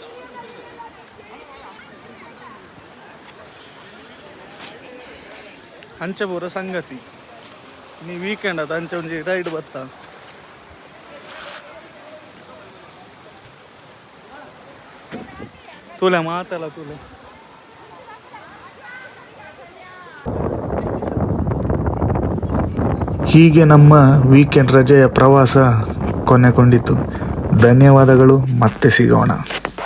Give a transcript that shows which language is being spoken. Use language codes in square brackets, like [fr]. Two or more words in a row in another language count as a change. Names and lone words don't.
[tcy] ಅಂಚೆ ಪೂರ ಸಂಗತಿ. ನೀ ವೀಕೆಂಡ್ ಅದು ಅಂಚೆ ಒಂಜಿ ರೈಡ್ ಬತ್ತ. ತುಲೆ ಮಾತಲ್ಲ ತುಲೆ. [kn] ಹೀಗೆ ನಮ್ಮ ವೀಕೆಂಡ್ ರಜೆಯ ಪ್ರವಾಸ ಕೊನೆಗೊಂಡಿತು. ಧನ್ಯವಾದಗಳು. ಮತ್ತೆ ಸಿಗೋಣ.